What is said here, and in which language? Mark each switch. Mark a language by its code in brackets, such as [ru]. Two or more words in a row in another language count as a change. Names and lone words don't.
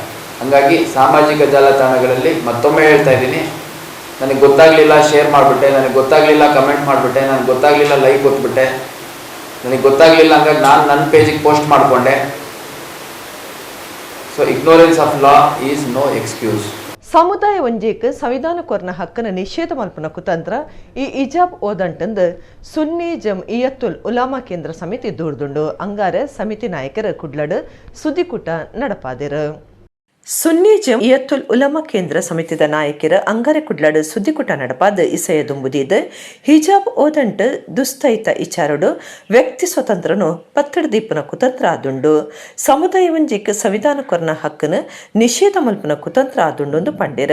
[kn] ಹಾಗಾಗಿ ಸಾಮಾಜಿಕ ಜಾಲತಾಣಗಳಲ್ಲಿ ಮತ್ತೊಮ್ಮೆ ಹೇಳ್ತಾ ಇದ್ದೀನಿ, ನನಗೆ ಗೊತ್ತಾಗಲಿಲ್ಲ ಶೇರ್ ಮಾಡಿಬಿಟ್ಟೆ, ನನಗೆ ಗೊತ್ತಾಗಲಿಲ್ಲ ಕಮೆಂಟ್ ಮಾಡಿಬಿಟ್ಟೆ, ನನಗೆ ಗೊತ್ತಾಗಲಿಲ್ಲ ಲೈಕ್ ಕೊಟ್ಬಿಟ್ಟೆ, ನನಗೆ ಗೊತ್ತಾಗಲಿಲ್ಲ ಹಂಗಾಗಿ ನಾನು ನನ್ನ ಪೇಜಿಗೆ ಪೋಸ್ಟ್ ಮಾಡಿಕೊಂಡೆ. [en] So ignorance of law is no excuse. [tcy] ಸಮುದಾಯ ಒಂಜೇಕ್ ಸಂವಿಧಾನ ಕೊರ್ನ ಹಕ್ಕನ ನಿಷೇಧ ಮಲ್ಪನ ಕುತಂತ್ರ ಈ ಇಜಾಬ್ ಓದಂಟಂದು ಸುನ್ನಿ ಜಮ್ಇಯತ್ತುಲ್ ಉಲಾಮಾ ಕೇಂದ್ರ ಸಮಿತಿ ದೂರ್ದುಂಡು ಅಂಗಾರೆ ಸಮಿತಿ ನಾಯಕರ ಕುಡ್ಲಡ್ ಸುದ್ದಿಕೂಟ ನಡಪಾದಿರು. ಸುನ್ನಿ ಜಮ್ಇಯತ್ತುಲ್ ಉಲಮಾ ಕೇಂದ್ರ ಸಮಿತಿದ ನಾಯಕರ ಅಂಗಾರೆ ಕುಡ್ಲಾಡ್ ಸುದ್ದಿಕೂಟ ನಡಪಾದ ಇಸೆಯ ದುಂಬುದಿದ ಹಿಜಾಬ್ ಓದಂಟ್ ದುಸ್ತೈತ ಇಚಾರಡು ವ್ಯಕ್ತಿ ಸ್ವತಂತ್ರನು ಪತ್ತಡ ದೀಪನ ಕುತಂತ್ರ ಆದುಂಡು ಸಮುದಾಯ ಒಂಜಿಕ್ ಸಂವಿಧಾನ ಕೊರ್ನ ಹಕ್ಕನ ನಿಷೇಧ ಮಲ್ಪನ ಕುತಂತ್ರ ಆದುಂಡು ಪಂಡಿರ.